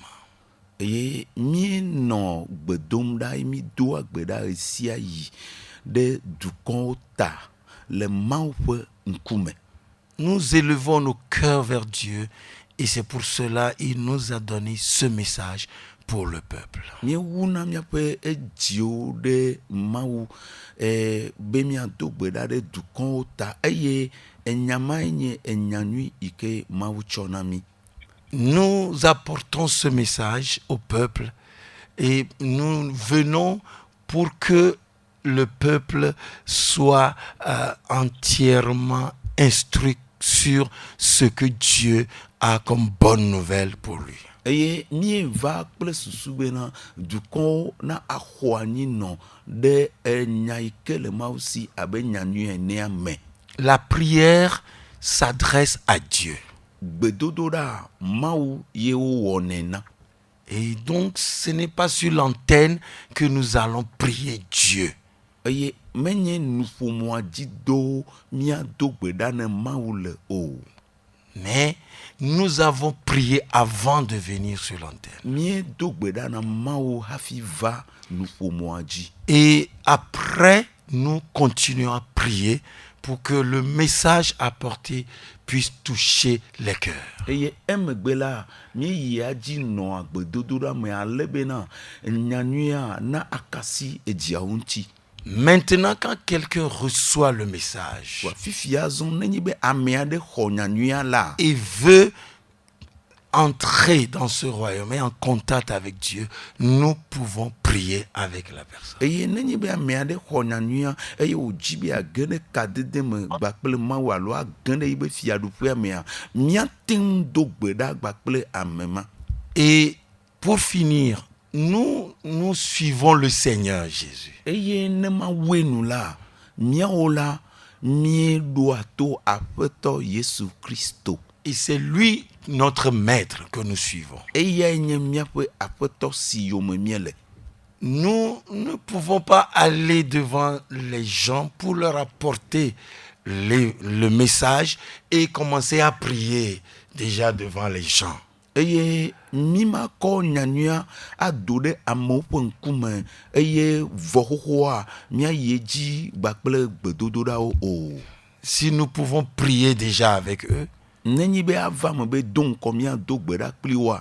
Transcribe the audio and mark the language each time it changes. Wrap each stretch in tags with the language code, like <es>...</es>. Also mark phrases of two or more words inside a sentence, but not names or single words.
<ee>Eye mie nɔ gbe dom ɖa mi do agbe ɖa ɣe sia ɣi ɖe dukɔwo ta le Mawu ƒe ŋkume.</ee> <fr>Nous élevons nos cœurs vers Dieu et c'est pour cela il nous a donné ce message pour le peuple.</fr> <ee>Miewuna miaƒe edziwo ɖe Mawu be miado gbe ɖa ɖe dukɔwo ta eye enya mae nye enya nyui yi ke Mawu tsɔ na mi.</ee> <fr>Nous apportons ce message au peuple et nous venons pour que le peuple soit entièrement instruit sur ce que Dieu a comme bonne nouvelle pour lui.</fr> <ee>Eye mieva kple susu bena dukɔwo na axɔ anyi nɔ ɖe enya yi ke le Mawu si abe nya nyui enea me.</ee> <fr>La prière s'adresse à Dieu.</fr> <ee>Gbedodoɖa Mawu ye wowɔnɛ na.</ee> <fr>Et donc ce n'est pas sur l'antenne que nous allons prier Dieu.</fr> <ee>Eye menye nuƒomɔa dzi do miado gbe ɖa ne Mawu le o.</ee> <fr>Mais nous avons prié avant de venir sur l'antenne.</fr> <ee>Miedo gbe ɖa na Mawu hafi va nuƒomɔa dzi.</ee> <fr>Et après, nous continuons à prier pour que le message apporté puisse toucher les cœurs.</fr> <ee>Eye emegbe la mieyia dzi nɔ agbedodoɖa me ale bena nyanyuia na akasi edziawo ŋuti.</ee> <fr>Maintenant, quand quelqu'un reçoit le message</fr> <ee>Fifia zɔn nenye be ame aɖe xɔ nyanyuia la</ee> <fr>et veut entrer dans ce royaume et en contact avec Dieu, nous pouvons prier avec la personne.</fr> <ee>eye nenye be ame aɖe xɔ nyanyuia eye wòdzi be age ɖe kadede me gbakple Mawu alo age ɖe yibe fiaɖuƒea mea míate ŋu do gbe ɖa gbakple ame ma.</ee> <fr>Et pour finir, nous suivons le Seigneur Jésus.</fr> <ee>Eye ne Mawue nu la míawo la míeɖoa to Aƒetɔ Yesu Kristo.</ee> <fr>Et c'est lui notre maître que nous suivons.</fr> <ee>Eyae nye míaƒe Aƒetɔ si yome míele.</ee> <fr>Nous ne pouvons pas aller devant les gens pour leur apporter le message et commencer à prier déjà devant les gens.</fr> <ee>Eye mi makɔ nyanyuia ado ɖe amewo ƒe ŋkume eye vɔxoxoa míayi edzi gbakple gbedodoɖawo o.</ee> <fr>Si nous pouvons prier déjà avec eux,</fr> <ee>Nenye be ava me be do ŋkɔ míado gbe ɖa kpli woa,</ee>